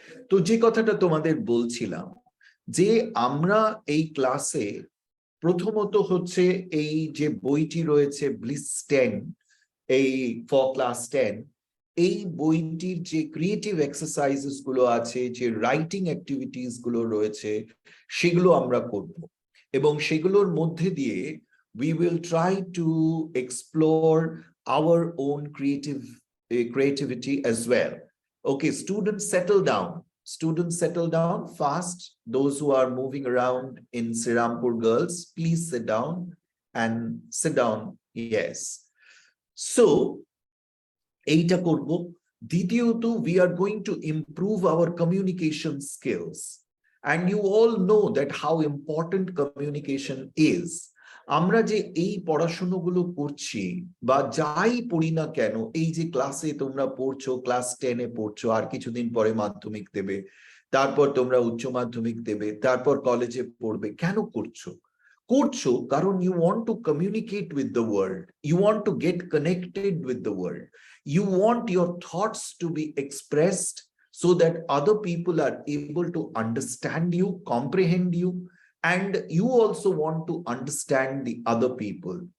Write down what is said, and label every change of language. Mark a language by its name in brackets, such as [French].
[Bangla] তো যে কথাটা তোমাদের বলছিলাম, যে আমরা এই ক্লাসে প্রথমত হচ্ছে এই যে বইটি রয়েছে ব্লিস 10, এই ফর ক্লাস 10, এই বইটির যে ক্রিয়েটিভ এক্সারসাইজেস গুলো আছে, যে রাইটিং অ্যাক্টিভিটিস গুলো রয়েছে, সেগুলো আমরা করব। এবং সেগুলোর মধ্যে দিয়ে [English] we will try to explore our own creativity as well. Okay, students settle down. Students settle down fast. Those who are moving around in Srirampur Girls, please sit down and sit down. Yes. So, [Bangla] এইটা করব। দ্বিতীয়ত, [English] we are going to improve our communication skills. And you all know that how important communication is. [Bangla] আমরা যে এই পড়াশোনাগুলো করছি বা যাই পড়ি না কেন, এই যে ক্লাসে তোমরা পড়ছো, ক্লাস 10-এ পড়ছো, আর কিছুদিন পরে মাধ্যমিক দেবে, তারপর তোমরা উচ্চ মাধ্যমিক দেবে, তারপর কলেজে পড়বে, কেন করছো? করছো কারণ [English] you want to communicate with the world, you want to get connected with the world, you want your thoughts to be expressed so that other people are able to understand you, comprehend you, and you also want to understand the other people.